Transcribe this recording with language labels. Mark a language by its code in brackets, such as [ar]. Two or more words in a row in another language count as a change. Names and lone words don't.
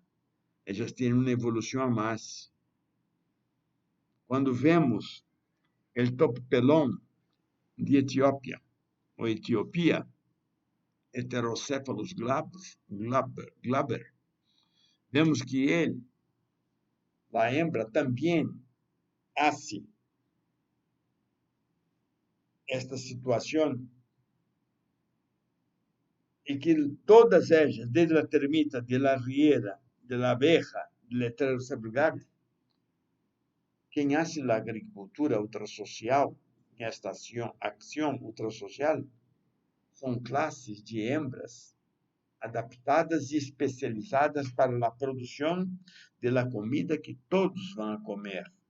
[pt] Elas têm uma evolução a mais. Quando vemos o topelón de Etiópia, ou Etiopia, Heterocephalus glaber, vemos que ele, a hembra, também hace esta situação, e que todas elas, desde a termita, [es] de la arriera, de la abeja, del Heterocephalus glaber, [pt] quem hace a agricultura ultrasocial, esta ação ultrasocial, são classes de hembras adaptadas e especializadas para a produção da comida que todos vão comer.